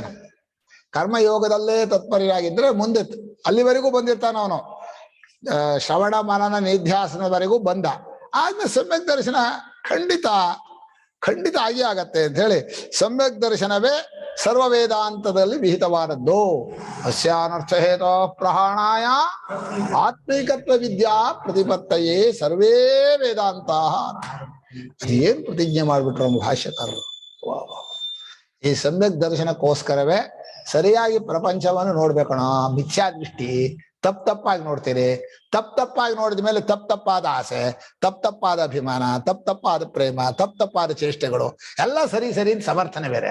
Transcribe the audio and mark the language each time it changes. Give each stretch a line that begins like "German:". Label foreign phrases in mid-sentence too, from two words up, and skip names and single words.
Kannada: ಕರ್ಮಯೋಗದಲ್ಲೇ ತತ್ಪರ್ಯಾಗಿದ್ರೆ ಮುಂದೆ ಅಲ್ಲಿವರೆಗೂ ಬಂದಿರ್ತಾನ ಅವನು, ಶ್ರವಣ ಮನನ ನಿಧ್ಯಾಸನವರೆಗೂ ಬಂದ. ಆದ್ಮೇಲೆ ಸಮ್ಯಕ್ ದರ್ಶನ ಖಂಡಿತ ಆಗಿ ಆಗತ್ತೆ ಅಂತ ಹೇಳಿ ಸಮ್ಯಕ್ ದರ್ಶನವೇ ಸರ್ವ ವೇದಾಂತದಲ್ಲಿ ವಿಹಿತವಾದದ್ದು.
Sanskrit: ಅಸ್ಯಾನರ್ಥ ಹೇತೋ ಪ್ರಹಾಣಾಯ ಆತ್ಮೀಕತ್ವ ವಿದ್ಯಾ ಪ್ರತಿಪತ್ತಯೇ ಸರ್ವೇ ವೇದಾಂತ.
Kannada: ಅದೇನು ಪ್ರತಿಜ್ಞೆ ಮಾಡ್ಬಿಟ್ರು ನಮ್ಮ ಭಾಷ್ಯಕಾರರು. ಈ ಸಮ್ಯಕ್ ದರ್ಶನಕ್ಕೋಸ್ಕರವೇ ಸರಿಯಾಗಿ ಪ್ರಪಂಚವನ್ನು ನೋಡ್ಬೇಕಣ. ಮಿಥ್ಯಾದೃಷ್ಟಿ, ತಪ್ಪಾಗಿ ನೋಡ್ತೀರಿ. ತಪ್ಪಾಗಿ ನೋಡಿದ ಮೇಲೆ ತಪ್ಪಾದ ಆಸೆ, ತಪ್ಪಾದ ಅಭಿಮಾನ, ತಪ್ಪಾದ ಪ್ರೇಮ, ತಪ್ಪಾದ ಚೇಷ್ಟೆಗಳು ಎಲ್ಲ ಸರಿ ಅಂತ ಸಮರ್ಥನೆ ಬೇರೆ.